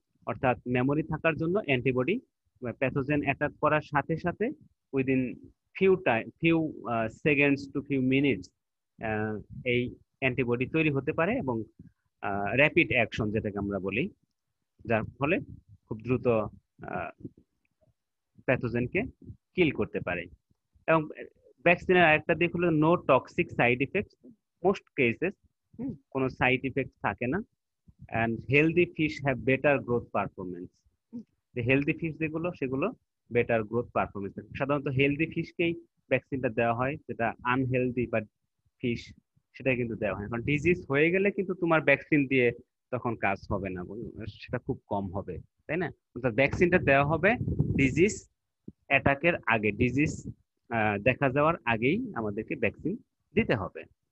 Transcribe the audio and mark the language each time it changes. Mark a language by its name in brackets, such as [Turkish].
[Bangla] অর্থাৎ মেমোরি থাকার জন্য অ্যান্টিবডি প্যাথোজেন অ্যাটাক করার সাথে সাথে within few seconds two few minutes এই অ্যান্টিবডি তৈরি হতে পারে এবং র্যাপিড অ্যাকশন যেটাকে আমরা বলি, যার ফলে খুব দ্রুত প্যাথোজেনকে কিল করতে পারে। এবং ভ্যাকসিনের আরেকটা দিক হলো no toxic side effects, most cases কোনো সাইড ইফেক্ট থাকে না। [English] and healthy fish have better growth performance. [Bangla] যে হেলদি ফিশ যেগুলো সেগুলো বেটার গ্রোথ পারফরমেন্স। সাধারণত হেলদি ফিশকেই ভ্যাকসিনটা দেওয়া হয়, যেটা আনহেলদি বা ফিশ সেটা কিন্তু দেওয়া হয়। কারণ ডিজিজ হয়ে গেলে কিন্তু তোমার ভ্যাকসিন দিয়ে তখন কাজ হবে না, সেটা খুব কম হবে, তাই না? অর্থাৎ ভ্যাকসিনটা দেওয়া হবে ডিজিজ অ্যাটাকের আগে, ডিজিজ দেখা যাওয়ার আগেই আমাদেরকে ভ্যাকসিন দিতে হবে।